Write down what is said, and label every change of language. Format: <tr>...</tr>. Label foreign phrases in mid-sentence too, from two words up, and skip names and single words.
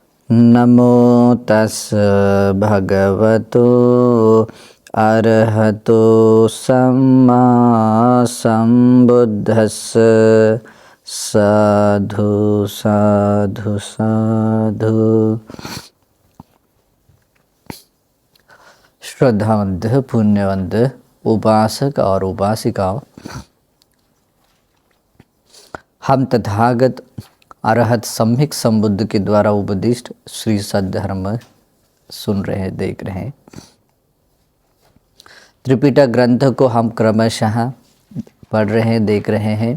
<pi>नमो तस् भगवतो अरहतो सम्मा सम्बुद्धस्स। साधु साधु साधु।</pi> <hi>श्रद्धावंत पुण्यवंत उपासक और उपासिकाओं, हम तथागत अरहत सम्यक संबुद्ध के द्वारा उपदिष्ट श्री सद्धर्म सुन रहे देख रहे हैं। त्रिपिटक ग्रंथ को हम क्रमशः पढ़ रहे देख रहे हैं।</hi>